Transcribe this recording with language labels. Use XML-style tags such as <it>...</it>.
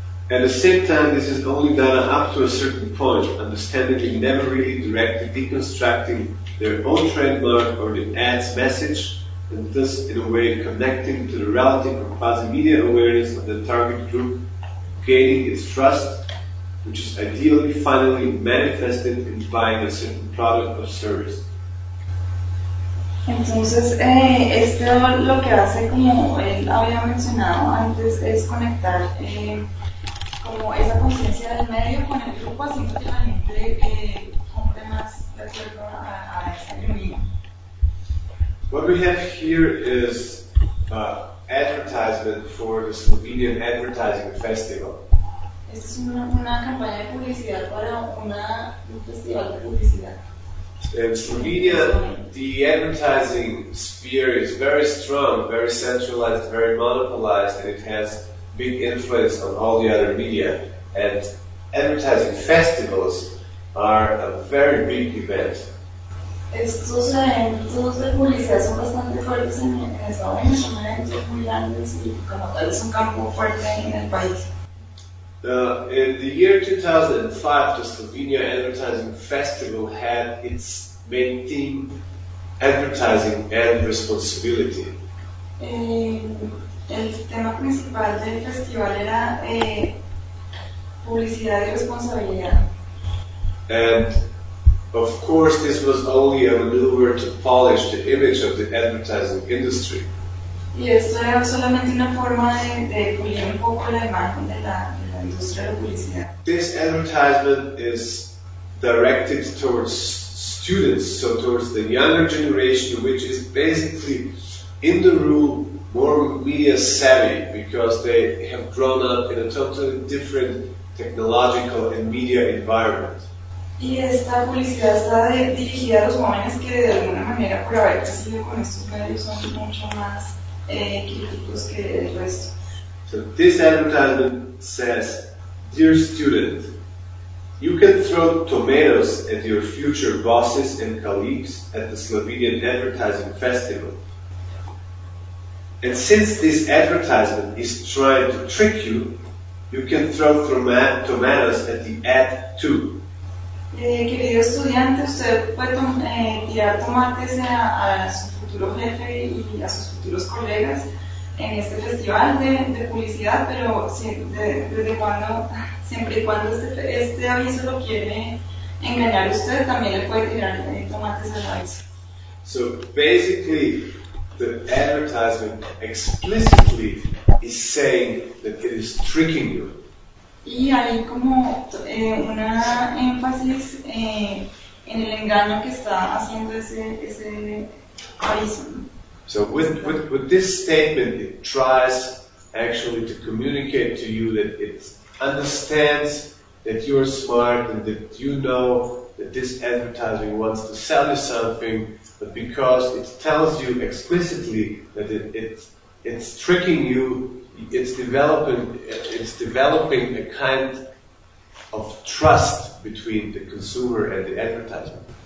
<en>At the same time, this is only done up to a certain point, understandably never really directly deconstructing their own trademark or the ad's message, and thus in a way connecting to the relative or quasi-media awareness of the target group, gaining its trust, which is ideally finally manifested in buying a certain product or service.</en> <es>Entonces, esto lo que hace, como él había mencionado antes, es conectar como esa conciencia del medio con el grupo, así que la gente compre más de acuerdo a esa ironía.</es> <en>What we have here is advertisement for the Slovenian Advertising Festival.</en> <es>Esta es una campaña de publicidad para un festival de publicidad.</es> <en>In Slovenia, the advertising sphere is very strong, very centralized, very monopolized, and it has big influence on all the other media. And advertising festivals are a very big event.</en> <es>Estos eventos de publicidad son bastante fuertes en Estados Unidos, son eventos muy grandes y como tal es un campo fuerte en el país.</es> <en>In the year 2005, the Slovenia Advertising Festival had its main theme, advertising and responsibility.</en> <es>El tema principal del festival era publicidad y responsabilidad.</es> <en>And of course, this was only a maneuver to polish the image of the advertising industry.</en> <es>Y esto era solamente una forma de pulir un poco la imagen de la industria de publicidad.</es> <en>This advertisement is directed towards students, so towards the younger generation, which is basically, in the rule, more media savvy, because they have grown up in a totally different technological and media environment.</en> <es>Y esta publicidad está dirigida a los jóvenes que de alguna manera por haber crecido con estos medios son mucho más críticos que el resto.</es> <en>So this advertisement says, dear student, you can throw tomatoes at your future bosses and colleagues at the Slovenian Advertising Festival. And since this advertisement is trying to trick you, You can throw tomatoes at the ad too.</en> <es>Querido estudiante, usted puede tirar tomates a su futuro jefe y a sus futuros colegas en este festival de publicidad, pero siempre y cuando este aviso lo quiere engañar usted, también le puede tirar tomates al aviso.</es> <en>So basically, the advertisement explicitly is saying that it is tricking you.</en> <es>Y hay como una énfasis en el engaño que está haciendo ese aviso.</es> <en>So with this statement, it tries actually to communicate to you that it understands that you are smart and that you know that this advertising wants to sell you something, but because it tells you explicitly that it's tricking you, it's developing a kind of trust between the consumer and the advertiser.</en>